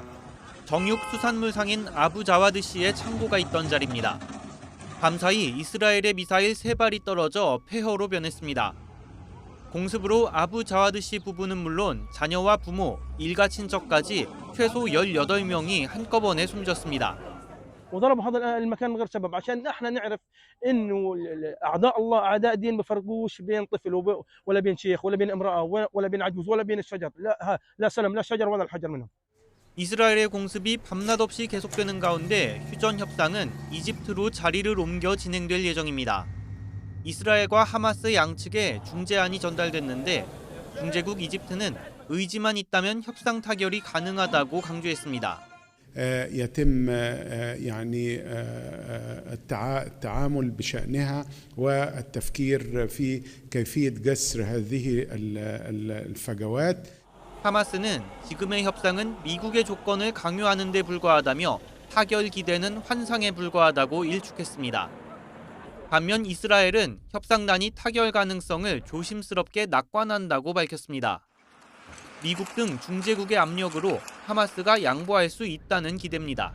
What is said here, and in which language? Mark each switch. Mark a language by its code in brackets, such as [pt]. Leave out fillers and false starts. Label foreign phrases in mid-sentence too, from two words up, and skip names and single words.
[ko] 정육 수산물상인 아부자와드시의 창고가 있던 자리입니다. 밤사이 이스라엘의 미사일 3발이 떨어져 폐허로 변했습니다. 공습으로 아부자와드시 부부는 물론 자녀와 부모, 일가 친척까지 최소 18명이 한꺼번에 숨졌습니다. [ar] وضرب هذا المكان من غير سبب عشان احنا نعرف انه اعداء الله اعداء دين ما فرقوش بين طفل ولا بين شيخ ولا بين امراه ولا بين عجوز ولا بين الشجر لا سلم لا الشجر ولا الحجر منهم. [ko] 이스라엘의 공습이 밤낮 없이 계속되는 가운데 휴전 협상은 이집트로 자리를 옮겨 진행될 예정입니다. 이스라엘과 하마스 양측에 중재안이 전달됐는데 중재국 이집트는 의지만 있다면 협상 타결이 가능하다고 강조했습니다. [ar] يتم التعامل بشأنها والتفكير في كيفية جسر هذه الفجوات. [ko] 하마스는 지금의 협상은 미국의 조건을 강요하는 데 불과하다며 타결 기대는 환상에 불과하다고 일축했습니다. 반면 이스라엘은 협상단이 타결 가능성을 조심스럽게 낙관한다고 밝혔습니다. 미국 등 중재국의 압력으로 하마스가 양보할 수 있다는 기대입니다.